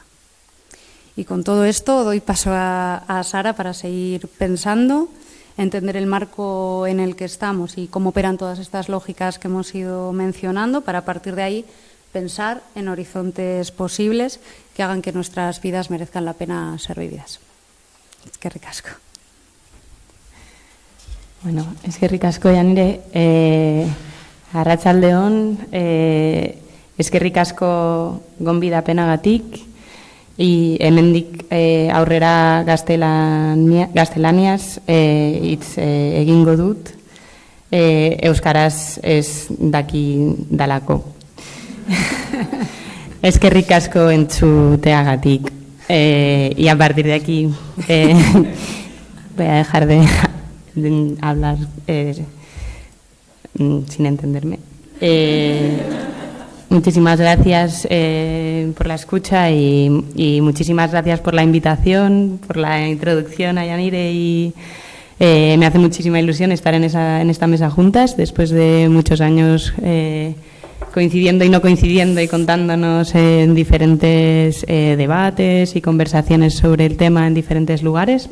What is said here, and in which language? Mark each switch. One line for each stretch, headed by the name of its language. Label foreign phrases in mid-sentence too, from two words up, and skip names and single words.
Spanish: Y con todo esto doy paso a Sara para seguir pensando, entender el marco en el que estamos y cómo operan todas estas lógicas que hemos ido mencionando, para a partir de ahí pensar en horizontes posibles que hagan que nuestras vidas merezcan la pena ser vividas.
Basque: Eskerrik asko. Bueno, eskerrik asko, Janire. Arratsaldeon, eskerrik asko gonbidapenagatik. Hemendik aurrera gaztelaniaz hitz egingo dut. Euskaraz ez daki dalako. Eskerrik asko entzuteagatik.
Spanish: Y a partir de aquí voy a dejar de hablar sin entenderme. Muchísimas gracias por la escucha y muchísimas gracias por la invitación, por la introducción a Yanire, y me hace muchísima ilusión estar en esta mesa juntas después de muchos años coincidiendo y no coincidiendo y contándonos en diferentes debates y conversaciones sobre el tema en diferentes lugares.